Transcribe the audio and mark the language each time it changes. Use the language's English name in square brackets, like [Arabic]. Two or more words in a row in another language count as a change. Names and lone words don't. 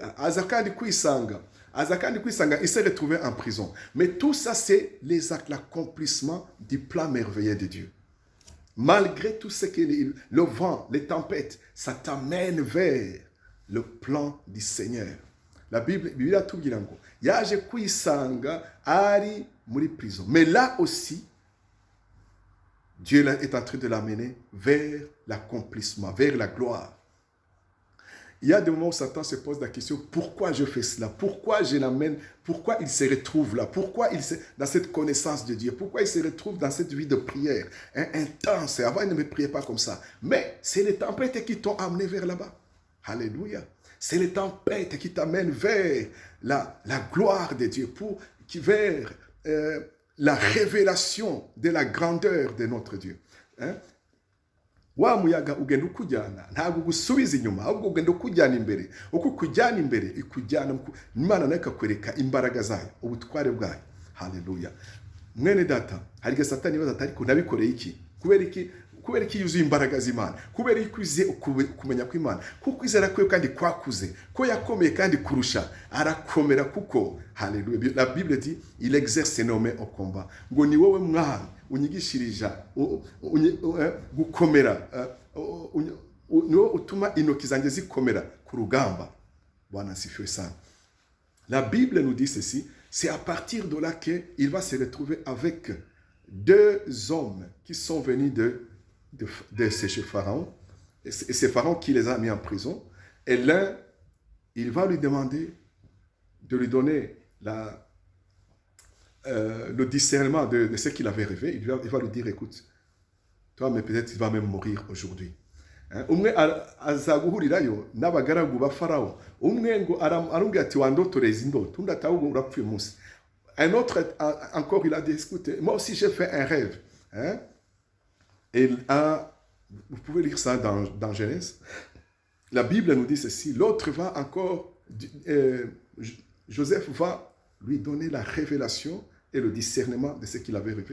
[Kinyarwanda] Azakandi Kwisanga, [French] il s'est retrouvé en prison. Mais tout ça, c'est l'accomplissement du plan merveilleux de Dieu. Malgré tout ce que le vent, les tempêtes, ça t'amène vers le plan du Seigneur. La Bible a tout dit là. [Kinyarwanda] Yaje Kwisanga ari muri prison. [French] Mais là aussi, Dieu est en train de l'amener vers l'accomplissement, vers la gloire. Il y a des moments où Satan se pose la question, pourquoi je fais cela? Pourquoi je l'amène? Pourquoi il se retrouve là? Pourquoi il est dans cette connaissance de Dieu? Pourquoi il se retrouve dans cette vie de prière intense? Avant, il ne me priait pas comme ça. Mais c'est les tempêtes qui t'ont amené vers là-bas. Alléluia. C'est les tempêtes qui t'amènent vers la gloire de Dieu, vers la révélation de la grandeur de notre Dieu. [Kinyarwanda] Wa muyaga ugenda ukujyana ntabwo gusubiza inyuma ahubwo ugenda ukujyana imbere uko kujyana imbere ikujyana Imana nayo ikakwereka imbaraga zayo ubutware bwayo. Haleluya. Mwene data hari Satani ibaza ati ariko nabikoreye iki? Kubera iki yuzuye imbaraga z'Imana? Kubera iki uzi kumenya kw'Imana? Kuko izera kwe kandi kwakuze ko yakomeye kandi kurusha arakomera kuko haleluya. [French] La Bible dit il exerce énormément au combat. [Kinyarwanda] Ngo ni wowe mwami unyigishirija gukomera niwo utuma intoki zanjye zikomera ku rugamba. [Swahili] Bwana asifiwe sana. [French] La Bible nous dit ceci, c'est à partir de là qu'il va se retrouver avec deux hommes qui sont venus de chez Pharaon, et c'est Pharaon qui les a mis en prison, et l'un, il va lui demander de lui donner le discernement de ce qu'il avait rêvé. Il va lui dire, écoute, toi, mais peut-être il va même mourir aujourd'hui. [Kinyarwanda] Umwe azaguhurirayo n'abagaragu ba Pharaon, umwe ngo arambwira ati wandotoreza indoto undi atahubwo urapfuye umunsi. [French] Un autre encore, il a dit, écoute, moi aussi j'ai fait un rêve. Et vous pouvez lire ça dans Genèse. La Bible nous dit ceci. L'autre va encore, Joseph va lui donner la révélation et le discernement de ce qu'il avait rêvé.